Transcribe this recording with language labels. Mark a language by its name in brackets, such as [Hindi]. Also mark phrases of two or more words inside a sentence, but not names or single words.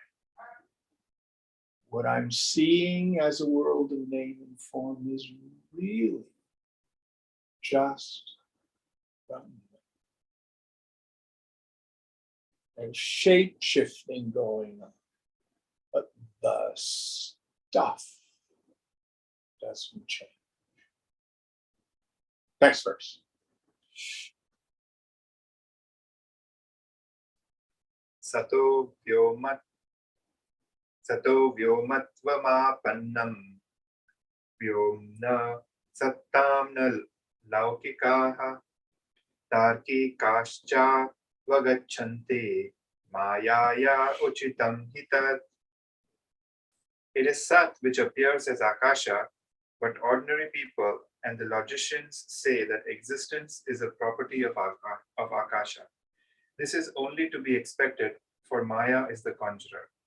[English] What I'm seeing as a world of name and form is really just Brahman. There's shape shifting going on, but the stuff doesn't change. Next verse. [Sanskrit] Sato vyomatvamapannam vyomna sattamna laukikaha tarkikascha vagacchante mayaya uchitam hitat. [English] It is Sat which appears as Akasha, but ordinary people and the logicians say that existence is a property of Akasha. This is only to be expected, for Maya is the conjurer.